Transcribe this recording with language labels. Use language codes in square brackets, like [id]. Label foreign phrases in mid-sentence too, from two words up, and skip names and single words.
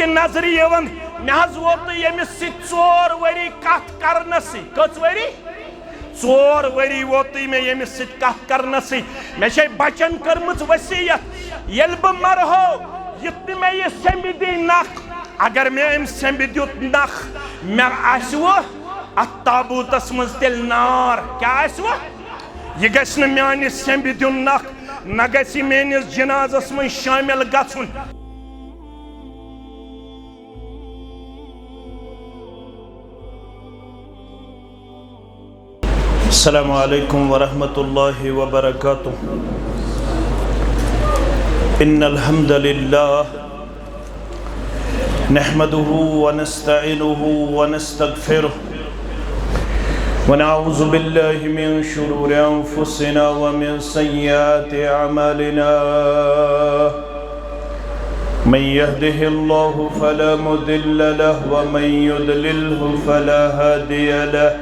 [ks] नजर यवन मे वोत यमिस 4 वरी कथ करनस कच वरी 4 वरी वोत मे यमिस कथ करनस मे बचन कर्मच वसीयत यल बह मरहो युत मे यह सेंबिदी नख अगर मे अम सेंबिद नख मे आसव अत ताबूतस मज तेल नार क्या आसव यह गस मान सेंबिद नख न गि मेनिस जनाजस मज शामिल गछुन। [ar] السلام عليكم ورحمة الله وبركاته. إن الحمد لله نحمده ونستعينه ونستغفره ونعوذ بالله من شرور أنفسنا ومن سيئات أعمالنا من يهده الله فلا مضل له ومن يضلل فلا هادي له.